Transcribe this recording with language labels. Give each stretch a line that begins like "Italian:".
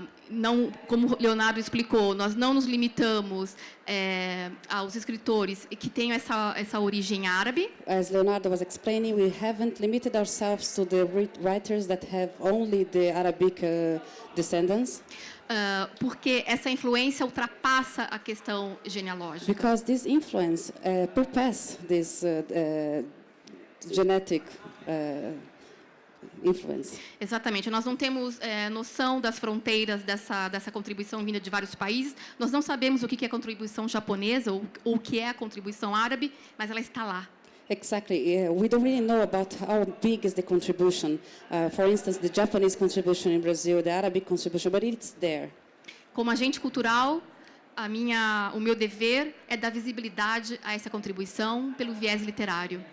Portuguese: Não, como Leonardo explicou, nós não nos limitamos aos escritores que têm essa origem árabe.
English: As Leonardo was explaining, we haven't limited ourselves to the writers that have only the Arabic descendants,
Portuguese: Porque essa influência ultrapassa a questão genealógica.
English: because this influence perpasses this genetic influence.
Portuguese: Exatamente. Nós não temos noção das fronteiras dessa contribuição vinda de vários países. Nós não sabemos o que é a contribuição japonesa ou o que é a contribuição árabe, mas ela está lá.
English: Exactly. We don't really know about how big is the contribution. For instance, the Japanese contribution in Brazil, the Arabic contribution, but it's there.
Portuguese: Como agente cultural, o meu dever é dar visibilidade a essa contribuição pelo viés literário.